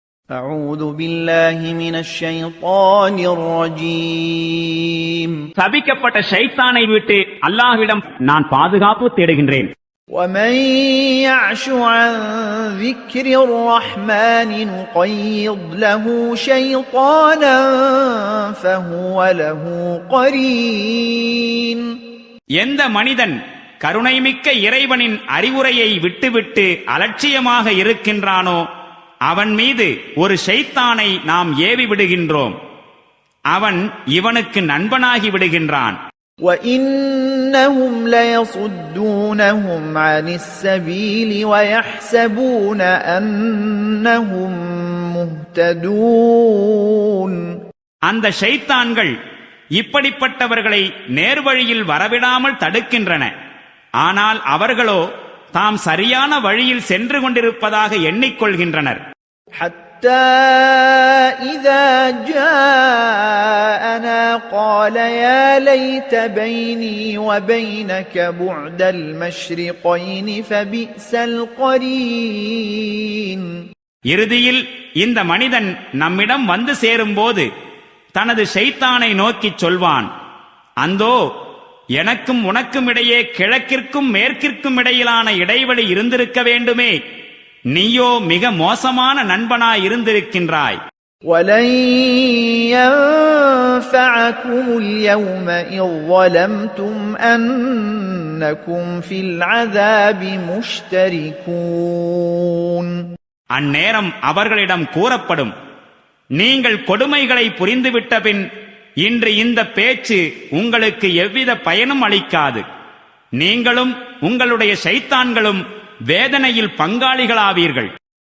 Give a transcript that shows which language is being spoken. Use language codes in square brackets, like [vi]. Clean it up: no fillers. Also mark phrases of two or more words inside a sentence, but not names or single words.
[ar] أعوذ بالله من الشيطان الرجيم [ta] சபிக்கப்பட்ட ஷைத்தானை விட்டு அல்லாஹ்விடம் நான் பாதுகாப்பு தேடுகின்றேன். [ar] ومن يعش عن ذكر الرحمن نقيض له شيطانا فهو له قرين. [ta] எந்த மனிதன் கருணைமிக்க இறைவனின் அறிவுரையை விட்டுவிட்டு அலட்சியமாக இருக்கின்றானோ அவன் மீது ஒரு ஷைத்தானை நாம் ஏவி விடுகின்றோம். அவன் இவனுக்கு நண்பனாகி விடுகின்றான். [ar] وَإِنَّهُمْ لَيَصُدُّونَهُمْ عَنِ السَّبِيلِ وَيَحْسَبُونَ أَنَّهُمْ مُهْتَدُونَ. [ta] அந்த ஷைத்தான்கள் இப்படிப்பட்டவர்களை நேர்வழியில் வரவிடாமல் தடுக்கின்றன. ஆனால் அவர்களோ தாம் சரியான வழியில் சென்று கொண்டிருப்பதாக எண்ணிக்கொள்கின்றனர். [ar] حتى إذا جاءنا قال يا ليت بيني وبينك بعد المشرقين فبئس القرين. [ta] இறுதியில் இந்த மனிதன் நம்மிடம் வந்து சேரும்போது தனது ஷைத்தானை நோக்கிச் சொல்வான், அந்தோ எனக்கும் உனக்கும் இடையே கிழக்கிற்கும் மேற்கிற்கும் இடையிலான இடைவெளி இருந்திருக்க வேண்டுமே, நீயோ மிக மோசமான நண்பனாய் இருந்திருக்கின்றாய். [ar] وَلَنْ يَنْفَعَكُمُ الْيَوْمَ إِذْ ظَلَمْتُمْ أَنَّكُمْ فِي الْعَذَابِ مُشْتَرِكُونَ. [ta] அந்நேரம் அவர்களிடம் கூறப்படும், நீங்கள் கொடுமைகளை புரிந்துவிட்ட பின் இன்று இந்த பேச்சு உங்களுக்கு எவ்வித பயனும் அளிக்காது. நீங்களும் உங்களுடைய ஷைத்தான்களும் வேதனையில் பங்காளிகளாவீர்கள்.